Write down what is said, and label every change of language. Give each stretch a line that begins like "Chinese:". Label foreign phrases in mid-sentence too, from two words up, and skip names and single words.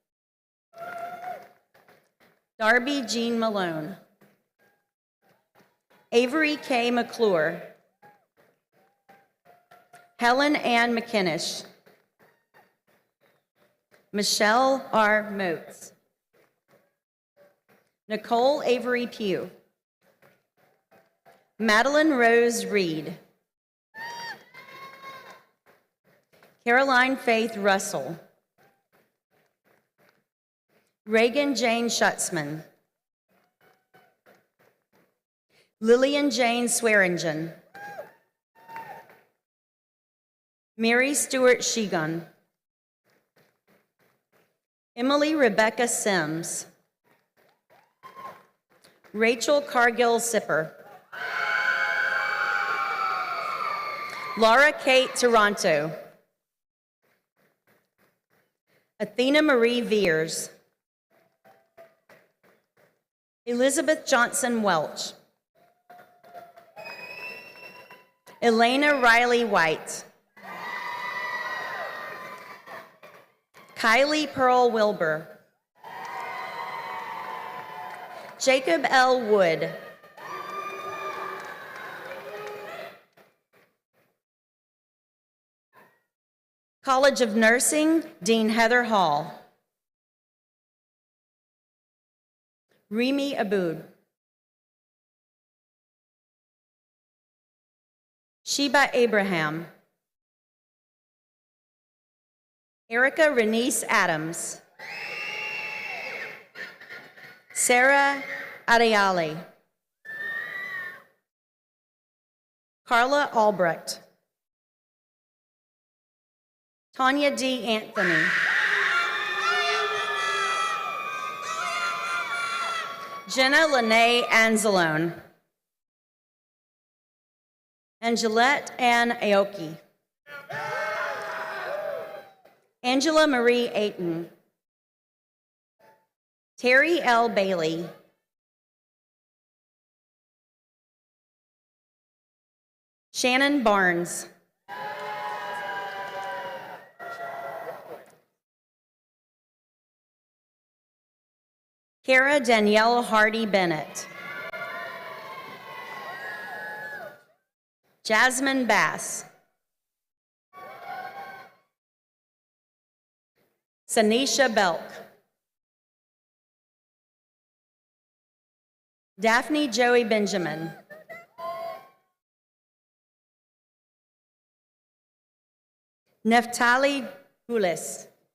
English: Darby Jean Malone. Avery K. McClure. Helen Ann McKinnish. Michelle R. Moats. Nicole Avery Pugh. Madeline Rose Reed. Caroline Faith Russell. Reagan Jane Schutzman. Lillian Jane Swearingen. Mary Stewart Sheegun. Emily Rebecca Sims. Rachel Cargill Sipper. Laura Kate Toronto. Athena Marie Veers. Elizabeth Johnson Welch. Elena Riley White. Kylie Pearl Wilbur. Jacob L. Wood. College of Nursing, Dean Heather Hall. Rimi Aboud. Sheba Abraham. Erica Renice Adams. Sarah Adeali. Carla Albrecht. Tanya D. Anthony. Jenna Lene Anzalone. Angelette Ann Aoki. Angela Marie Ayton. Terry L. Bailey. Shannon Barnes. Kara Danielle Hardy Bennett. Jasmine Bass. Sanisha Belk. Daphne Joey Benjamin. Neftali Hulis.